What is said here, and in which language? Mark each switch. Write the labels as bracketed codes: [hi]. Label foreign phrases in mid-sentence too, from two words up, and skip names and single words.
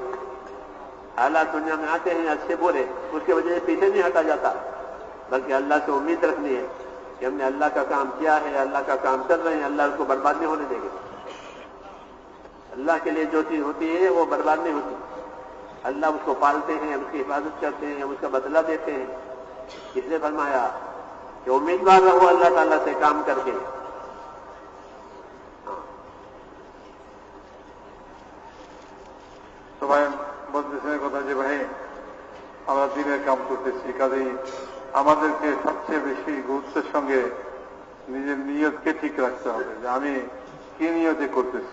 [ur] حالات دنیا میں آتے ہیں اچھے برے، اس کی وجہ سے پیچھے نہیں ہٹا جاتا، بلکہ اللہ سے امید رکھنی ہے کہ ہم نے اللہ کا کام کیا ہے، اللہ کا کام کر رہے ہیں، اللہ اس کو برباد نہیں ہونے دیں گے۔ اللہ کے لیے جو چیز ہوتی ہے وہ برباد نہیں ہوتی، اللہ اس کو پالتے ہیں، اس کی حفاظت کرتے ہیں، اس کا بدلہ دیتے ہیں۔ اس لیے فرمایا کہ امیدوار رہو اللہ تعالیٰ سے کام کر کے۔ [bn] তো ভাই বলতেছেন কথা যে ভাই আমরা দিনের কাম করতেছি, কাজেই আমাদেরকে সবচেয়ে বেশি গুরুত্বের সঙ্গে নিজের নিয়তকে ঠিক রাখতে হবে যে আমি কি নিয়তে করতেছি।